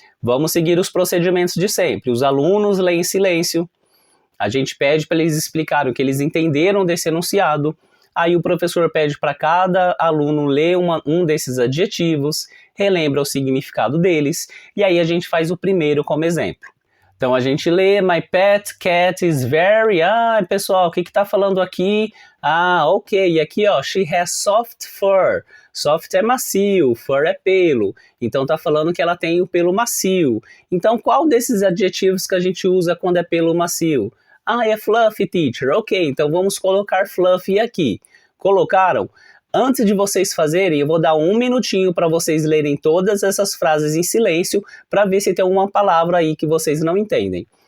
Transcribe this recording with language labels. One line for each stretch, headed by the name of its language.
Portuguese: Vamos seguir os procedimentos de sempre. Os alunos leem em silêncio, a gente pede para eles explicarem o que eles entenderam desse enunciado, aí o professor pede para cada aluno ler um desses adjetivos, relembra o significado deles, e aí a gente faz o primeiro como exemplo. Então a gente lê,
English: my pet cat is very...
Portuguese: Ah, pessoal, o que está falando aqui? Ah, ok, e aqui ó,
English: she has soft fur.
Portuguese: Soft é macio, fur é pelo. Então tá falando que ela tem o pelo macio. Então qual desses adjetivos que a gente usa quando é pelo macio? Ah, é fluffy, teacher. Ok, então vamos colocar fluffy aqui. Colocaram? Antes de vocês fazerem, eu vou dar 1 minutinho para vocês lerem todas essas frases em silêncio para ver se tem uma palavra aí que vocês não entendem.